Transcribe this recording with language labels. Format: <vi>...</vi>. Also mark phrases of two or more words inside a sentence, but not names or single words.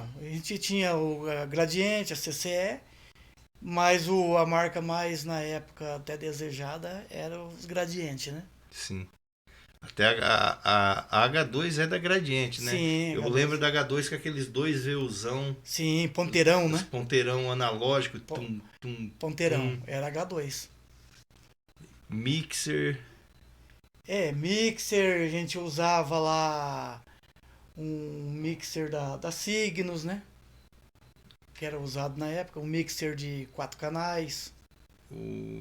<pt>A gente tinha a Gradiente, a CCE, mas a marca mais na época até desejada era os Gradiente, né? Sim. Até a H2 é da Gradiente, né? Sim, Eu lembro H2. da H2 com aqueles dois Vuzão, Sim, ponteirão, os né? ponteirão analógico, Po- tum, tum, Ponteirão, tum, era H2. mixer, Mixer, a gente usava lá um mixer da Cygnus, né? Que era usado na época, um mixer de 4 canais. o...</pt>